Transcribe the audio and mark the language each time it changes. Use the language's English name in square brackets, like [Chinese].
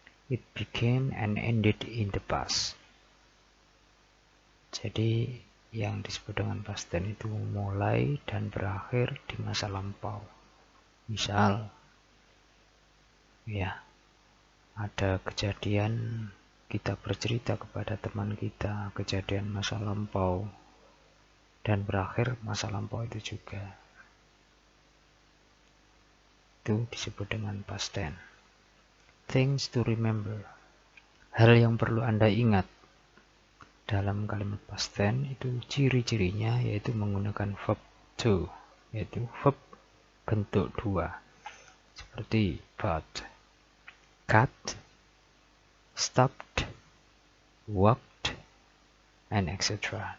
[English] It became and ended in the past. [Indonesian] Jadi yang disebut dengan past tense itu mulai dan berakhir di masa lampau. Misal, ya, ada kejadian, kita bercerita kepada teman kita kejadian masa lampau dan berakhir masa lampau itu juga. Itu disebut dengan past tense. [English] Things to remember. [Indonesian] Hal yang perlu Anda ingat dalam kalimat past tense itu ciri-cirinya yaitu menggunakan verb to, yaitu verb bentuk 2. [English] Seperti bought, cut, stopped, walked, and etc.